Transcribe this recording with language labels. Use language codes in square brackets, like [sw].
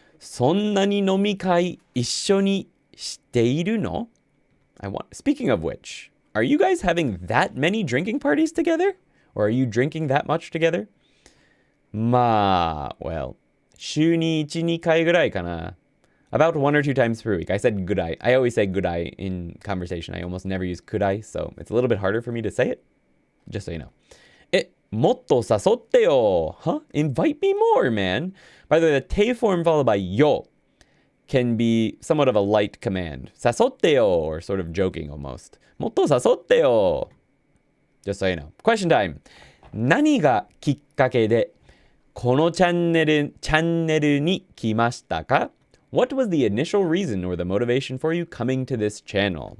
[ja] そんなに飲み会一緒にしているの [en] Speaking of which, are you guys having that many drinking parties together? Or are you drinking that much together? まあ, well, [ja] 週に1、2回ぐらいかな [en] About 1 or 2 times per week. I said good I. I always say good I in conversation. I almost never use could I, so it's a little bit harder for me to say it. Just so you know. [ja] もっと誘ってよ [en] Huh? Invite me more, man. By the way, the te form followed by yo can be somewhat of a light command. 誘ってよ or sort of joking almost. [ja] もっと誘ってよ [en] Just so you know. Question time. [ja] 何がきっかけでこのチャンネルに来ましたか [en] What was the initial reason or the motivation for you coming to this channel?